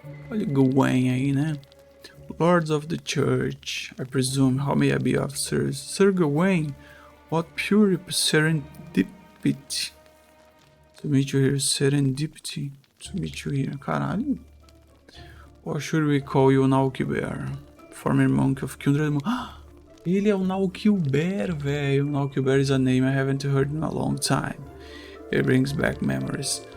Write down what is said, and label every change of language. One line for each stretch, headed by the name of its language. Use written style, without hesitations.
Portuguese: Olha o Gawain aí, né?
English: Lords of the Church, I presume. How may I be of service? Sir Gawain, what pure serendipity. To meet you here, serendipity. To meet you here,
Portuguese: caralho.
English: Or should we call you Naukilbear? Former monk of Kindred.
Portuguese: Ele é o Naukilbear, velho.
English: Naukilbear is a name I haven't heard in a long time. It brings back memories.